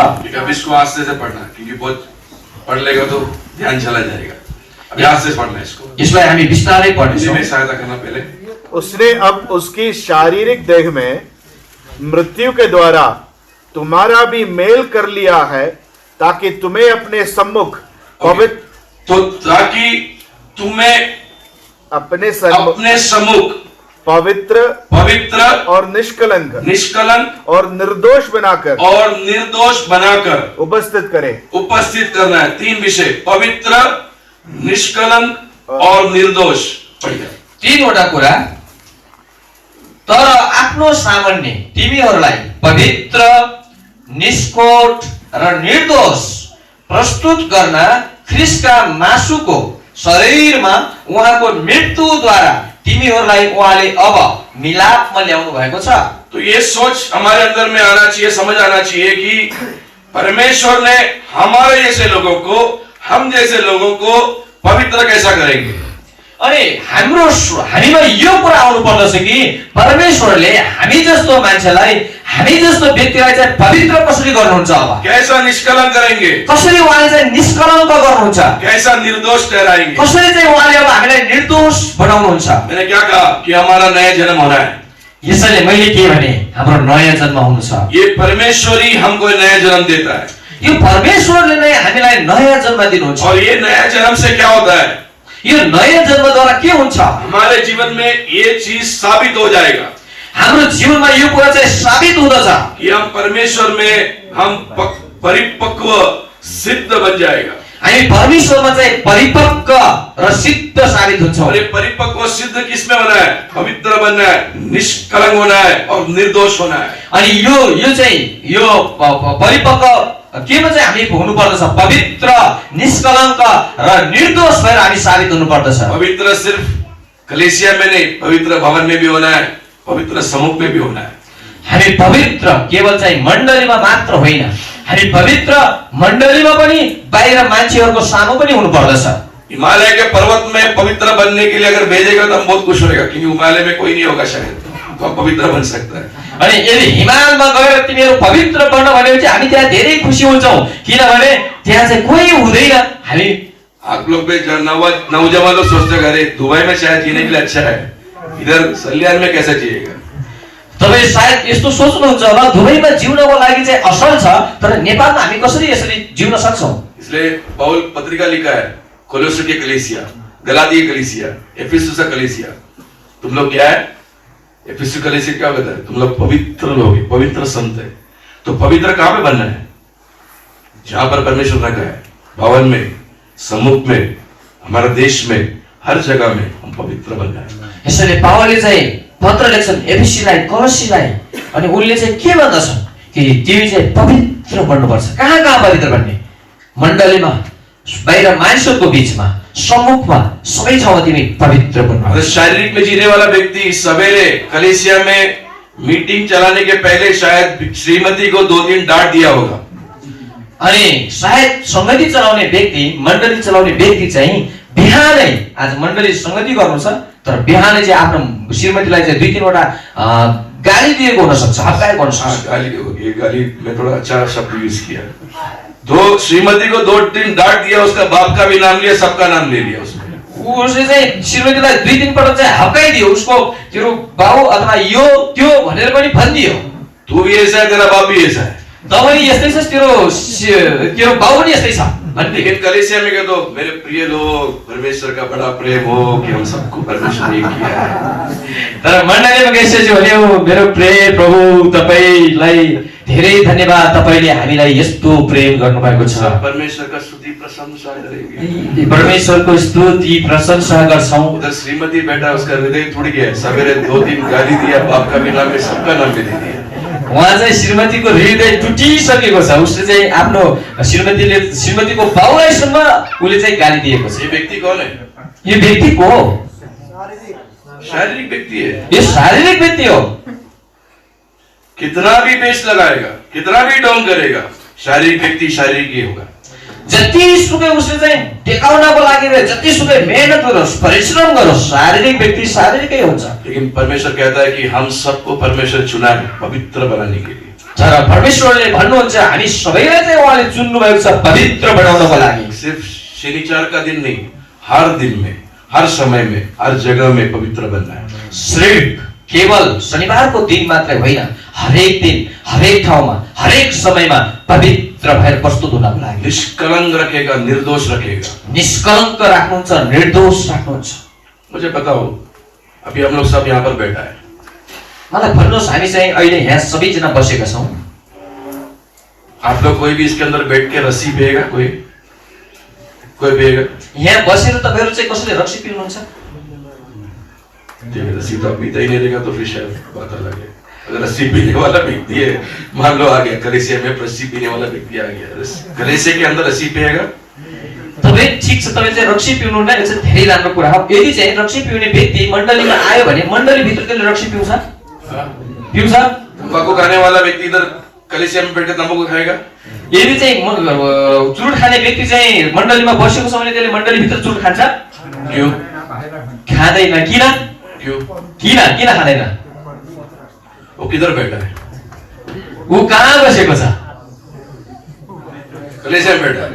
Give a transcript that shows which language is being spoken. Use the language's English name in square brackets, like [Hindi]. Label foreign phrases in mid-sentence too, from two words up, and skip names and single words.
[Hindi] अब इसको आस्ते से पढ़ना, क्योंकि बहुत पढ़ लेगा तो ध्यान चला जाएगा। अभी आस्ते से पढ़ना इसको, [Nepali] यसलाई हामी बिस्तारै पढ्नेछौँ। [Hindi] इसमें सहायता करना पहले। उसने अब उसकी शारीरिक देह में मृत्यु के द्वारा तुम्हारा भी मेल कर लिया है, ताकि तुम्हें अपने सम्मुख पवित्र, तो ताकि तुम्हें अपने सम्मुख पवित्र पवित्र और निष्कलंक और निर्दोष बनाकर उपस्थित करे। उपस्थित करना है। 3 विषय, पवित्र, निष्कलंक और निर्दोष। बढ़िया, [Nepali] 3वटा कुरा। तर आफ्नो सामान्य तिमीहरूलाई पवित्र, निष्कोट र निर्दोष प्रस्तुत गर्न ख्रीष्टका मासुको शरीरमा उहाँको मृत्युद्वारा तिमीहरूलाई उहाँले अब मिलापमा ल्याउनु भएको छ। [Hindi] तो ये सोच हमारे अंदर में आना चाहिए, समझ आना चाहिए कि परमेश्वर ने हमारे जैसे लोगों को, हम जैसे लोगों को पवित्र कैसा करेंगे। [Nepali] अनि हामीमा यो कुरा आउनु पर्दछ कि परमेश्वरले हामी जस्तो मान्छेलाई, हामी जस्तो व्यक्तिलाई चाहिँ पवित्र कसरी गर्नुहुन्छ, अब [Hindi] कैसा निष्कलंक करेंगे, [Nepali] कसरी उहाँले चाहिँ निष्कलङ्क गर्नुहुन्छ, [Hindi] कैसा निर्दोष ठहराएंगे, [Nepali] कसरी चाहिँ उहाँले अब हामीलाई निर्दोष बनाउनुहुन्छ। [Hindi] मैंने क्या कहा कि हमारा नया जन्म होना है। [Nepali] यसैले मैले के भने हाम्रो नयाँ जन्म हुनु छ। [Hindi] ये परमेश्वर ही हमको नया जन्म देता है, [Nepali] यो परमेश्वरले नै हामीलाई नयाँ जन्म दिनुहुन्छ। [Hindi] और ये नया जन्म से क्या होता है, [Nepali] यो नयाँ जन्मद्वारा के हुन्छ, [Hindi] हमारे जीवन में ये चीज साबित हो जाएगा। [Nepali] हाम्रो जीवनमा यो कुरा चाहिँ साबित हुँदछ [Hindi] कि हम परमेश्वर में हम परिपक्व सिद्ध बन जाएगा। [Nepali] हामी परमेश्वरमा चाहिँ परिपक्व र सिद्ध साबित हुन्छौँ। [Hindi] और ये परिपक्व सिद्ध किसमें होना है, पवित्र बनना है, निष्कलंक होना है और निर्दोष होना है। [Nepali] अनि यो चाहिँ यो परिपक्व केमा चाहिँ हामी हुनु पर्दछ, पवित्र, निष्कलङ्क र निर्दोष भएर हामी साबित हुनु पर्दछ। [Hindi] पवित्र सिर्फ कलीसिया में नहीं, पवित्र भवन में भी होना है, पवित्र समूह में भी होना है। [Nepali] हामी पवित्र केवल चाहिँ मण्डलीमा मात्र होइन, हामी पवित्र मण्डलीमा पनि बाहिर मान्छेहरूको सामु पनि हुनु पर्दछ। [Hindi] हिमालय के पर्वत में पवित्र बनने के लिए अगर भेजेगा तो हम बहुत खुश होगा, क्योंकि हिमालय में कोई नहीं होगा शायद, तो हम पवित्र बन सकता है। [Nepali] अनि यदि हिमालमा गएर तिमीहरू पवित्र बन्न भनेपछि हामी त्यहाँ धेरै खुसी हुन्छौँ, किनभने त्यहाँ चाहिँ कोही हुँदैन। हामी [Hindi] आप लोग पे नौजवान लोग सोचते हैं अरे दुबई में शायद जीने के लिए अच्छा है, इधर सल्यान में कैसे जिएगा। [Nepali] तपाईँ सायद यस्तो सोच्नुहुन्छ होला, दुबईमा जिउनको लागि चाहिँ असल छ, तर नेपालमा हामी कसरी यसरी जिउन सक्छौँ। [Hindi] इसलिए पौल पत्रिका लिखा है, कोलोसे की कलीसिया, गलाती की कलीसिया, एफिसुस का कलीसिया, तुम लोग क्या है, एफिसुस कलीसिया क्या कहता है, तुम लोग पवित्र लोग, पवित्र संत है। तो पवित्र कहां पे बनना है, जहां पर परमेश्वर ने कहा है, भवन में, समूह में, हमारे देश में, हर जगह में हम पवित्र बनना है। [Nepali] यसैले पावलले चाहिँ पत्र लेख्छन् एफिसीलाई, कलसीलाई, अनि उनले चाहिँ के भन्दछन् कि तिमी चाहिँ पवित्र बन्नुपर्छ। कहाँ कहाँ पवित्र बन्ने, मण्डलीमा, बाहिर मानिसहरूको बीचमा, सम्मुखमा, सबै ठाउँमा तिमी पवित्र बन्नु। [Hindi] शारीरिक में जीने वाला व्यक्ति सवेरे कलीसिया में मीटिंग चलाने के पहले शायद श्रीमती को 2-3 डांट दिया होगा। [Nepali] अनि सायद संगति चलाउने व्यक्ति, मण्डली चलाउने व्यक्ति चाहिँ बिहानै, आज मण्डली संगति गर्नु छ, तर बिहानै चाहिँ आफ्नो श्रीमतीलाई चाहिँ 2-3 वटा गाली दिएको हुन सक्छ, हप्काएको हुन सक्छ। [Hindi] गाली में थोड़ा अच्छा शब्द यूज किया। श्रीमती को 2-3 डांट दिया, उसका बाप का भी नाम लिया, सबका नाम ले लिया उसने। [Nepali] उसले चाहिँ श्रीमतीलाई 2-3 पटक चाहिँ हप्काइदियो, उसको तेरो बाउ अथवा यो त्यो भनेर पनि भनिदियो। [Hindi] तू भी ऐसा है, तेरा बाप भी ऐसा है, [Nepali] तँ पनि यस्तै छस्, तेरो बाउ पनि यस्तै छ। [Hindi] लेकिन कलीसिया में तो मेरे प्रिय लोग, परमेश्वर का बड़ा प्रेम हो कि हम सबको परमेश्वर ने किया है। [Nepali] तर मण्डलीमा गएपछि भन्यो, मेरो प्रिय प्रभु तपाईलाई धेरै धन्यवाद, तपाईले हामीलाई यस्तो प्रेम गर्नुभएको छ। [Hindi] परमेश्वर का स्तुति प्रशंसा करेंगे, [Nepali] परमेश्वरको स्तुति प्रशंसा गर्छौं। [Hindi] उधर श्रीमती बैठा, उसका हृदय टूट गया, सवेरे 2-3 गाली दिया, बाप का भी नाम में, सबका नाम भी दे दिया। [Nepali] उहाँ चाहिँ श्रीमतीको हृदय टुटिसकेको छ। उसले चाहिँ आफ्नो श्रीमतीको बाउलाईसम्म उसले चाहिँ गाली दिएको छ। [Hindi] ये व्यक्ति कौन है? [Nepali] यो व्यक्ति को हो? [Hindi] शारीरिक व्यक्ति है। [Nepali] यो शारीरिक व्यक्ति हो। [Hindi] कितना भी पेश लगाएगा, कितना भी डाउन करेगा, शारीरिक व्यक्ति शारीरिक ही होगा। [Nepali] जतिसुकै उसले चाहिँ टेकाउनको लागि जतिसुकै मेहनत गरोस्, परिश्रम गरोस्, शारीरिक व्यक्ति शारीरिकै हुन्छ। [Hindi] लेकिन परमेश्वर कहता है कि हम सबको परमेश्वर चुना है पवित्र बनाने के लिए। [Nepali] तर परमेश्वरले भन्नुहुन्छ हामी सबैलाई चाहिँ उहाँले चुन्नु भएको छ पवित्र बनाउनको लागि। [Hindi] सिर्फ शनिवार का दिन नहीं, हर दिन में, हर समय में, हर जगह में पवित्र बनना है। [Nepali] सिर्फ केवल शनिबारको दिन मात्रै होइन, हरेक दिन, हरेक ठाउँमा, हरेक समयमा पवित्र भएर प्रस्तुत हुनको लागि। [Hindi] निष्कलंक रखेगा, निर्दोष रखेगा। [Nepali] निष्कलंक राख्नुहुन्छ, निर्दोष राख्नुहुन्छ। [Hindi] मुझे बताओ, अभी हम लोग सब यहाँ पर बैठा है, [Nepali] मलाई भन्नुहोस्, हामी चाहिँ अहिले यहाँ सबैजना बसेका छौँ। [Hindi] आप लोग कोई भी इसके अंदर बैठ के रस्सी पिएगा? कोई पिएगा? [Nepali] यहाँ बसेर तपाईँहरू चाहिँ कसैले रक्सी पिउनुहुन्छ? [Hindi] ठीक है, रस्सी तो आप पीता ही नहीं रहेगा तो फिर शायद बात अलग है। अगर रस्सी पीने वाला व्यक्ति है, मान लो आ गया कलेसिया में, रस्सी पीने वाला व्यक्ति आ गया, कलेसिया के अंदर रस्सी पिएगा? [Nepali] तपाईँ ठिक छ, तपाईँ चाहिँ रक्सी पिउनुहुन्न, यो चाहिँ धेरै राम्रो कुरा हो। यदि चाहिँ रक्सी पिउने व्यक्ति मण्डलीमा आयो भने मण्डली भित्र त्यसले रक्सी पिउँछ? पिउँछ? [Hindi] तंबाकू खाने वाला व्यक्ति इधर कलेसिया में बैठकर तंबाकू खाएगा? [Nepali] यदि चाहिँ चुरुट खाने व्यक्ति चाहिँ मण्डलीमा बसेको छ भने त्यसले मण्डली भित्र चुरुट खान्छ? [Hindi] क्यों? [Nepali] खाँदैन। किन? [Hindi] क्यों? [Nepali] किन खाँदैन? [Hindi] वो किधर बैठा है? [Nepali] ऊ कहाँ बसेको छ? [Hindi] कलेसिया में बैठा है।